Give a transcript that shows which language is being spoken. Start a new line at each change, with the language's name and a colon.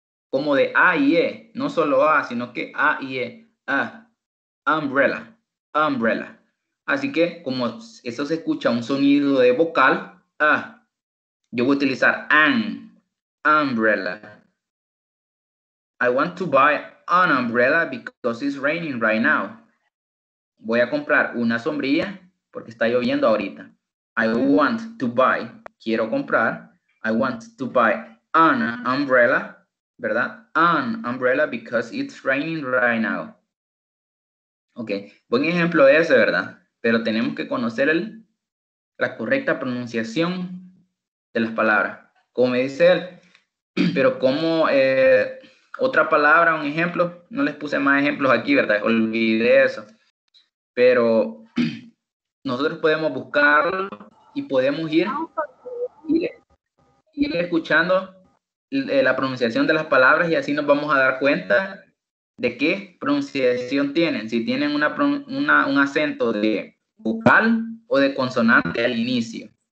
Spanish: Como de A y E, no solo A, sino que A y E. Umbrella, umbrella. Así que como eso se escucha un sonido de vocal, yo voy a utilizar umbrella.
English: I want to buy an umbrella because it's raining right now.
Spanish: Voy a comprar una sombrilla porque está lloviendo ahorita.
English: I want to buy,
Spanish: quiero comprar.
English: I want to buy an umbrella, ¿verdad? An umbrella because it's raining right now.
Spanish: Ok, buen ejemplo ese, ¿verdad? Pero tenemos que conocer la correcta pronunciación de las palabras. Como me dice él, pero como otra palabra, un ejemplo, no les puse más ejemplos aquí, ¿verdad? Olvidé eso. Pero nosotros podemos buscarlo y podemos ir escuchando la pronunciación de las palabras y así nos vamos a dar cuenta de qué pronunciación tienen, si tienen un acento de vocal o de consonante al inicio.